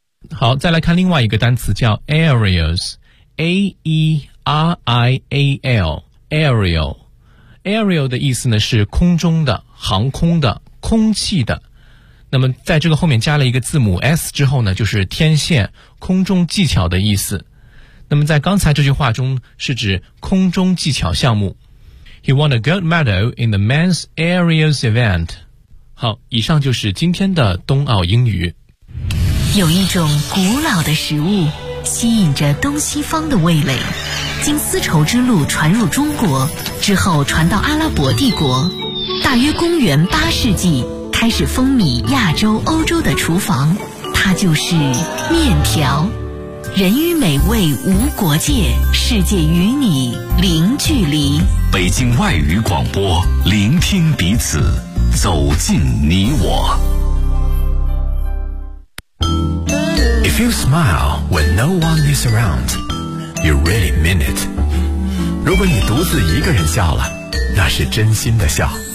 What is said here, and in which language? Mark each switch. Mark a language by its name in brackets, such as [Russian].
[Chinese] 好，再来看另外一个单词叫 aerials， A-E-R-I-A-L， aerial， aerial 的意思呢是空中的、航空的、空气的。那么在这个后面加了一个字母 S 之后呢，就是天线、空中技巧的意思。那么在刚才这句话中是指空中技巧项目。 [English] He won a gold medal in the men's aerials event。 [Chinese] 好，以上就是今天的冬奥英语。有一种古老的食物吸引着东西方的味蕾，经丝绸之路传入中国之后传到阿拉伯帝国，大约公元八世纪开始风靡亚洲欧洲的厨房，它就是面条。人与美味无国界，世界与你零距离。北京外语广播，聆听彼此，走进你我。 [English] If you smile when no one is around, you really mean it. [Chinese] 如果你独自一个人笑了，那是真心的笑。